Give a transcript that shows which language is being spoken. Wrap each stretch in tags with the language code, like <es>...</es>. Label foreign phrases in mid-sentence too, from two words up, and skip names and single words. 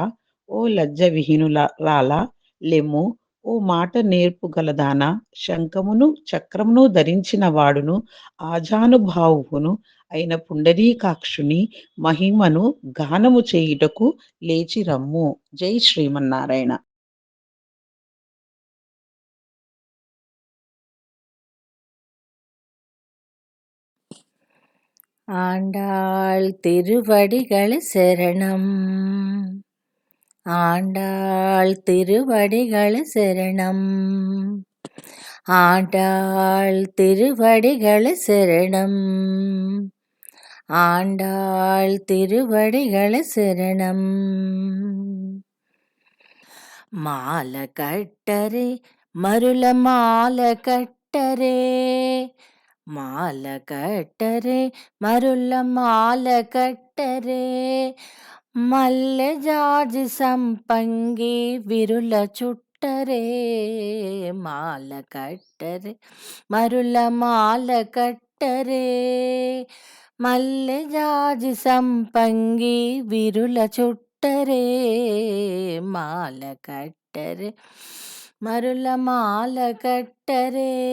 <te>ఓ లజ్జ విహీనురాల, లెమ్ము. ఓ మాట నేర్పుగలదాన, శంఖమును చక్రమును ధరించిన వాడును ఆజానుభావును అయిన పుండరీకాక్షుని మహిమను గానము చేయుటకు లేచి రమ్ము. జై శ్రీమన్నారాయణ.</te> <ta>ஆண்டாள் திருவடிகள் சரணம். ஆண்டாள் திருவடிகள் சரணம். ஆண்டாள் திருவடிகள் சரணம். ஆண்டாள் திருவடிகள் சரணம்.</ta> <te>మాల కట్టరే మరుల మాల కట్టరే, మాల కట్టరే మరుల మాల కట్టరే, మల్లె జాజి సంపంగి విరుల చుట్టరే, మాల కట్టరే మరుల మాల కట్టరే, మల్లె జాజి సంపంగి విరుల చుట్టరే, మాల కట్టరే మరుల మాల కట్టరే.</te>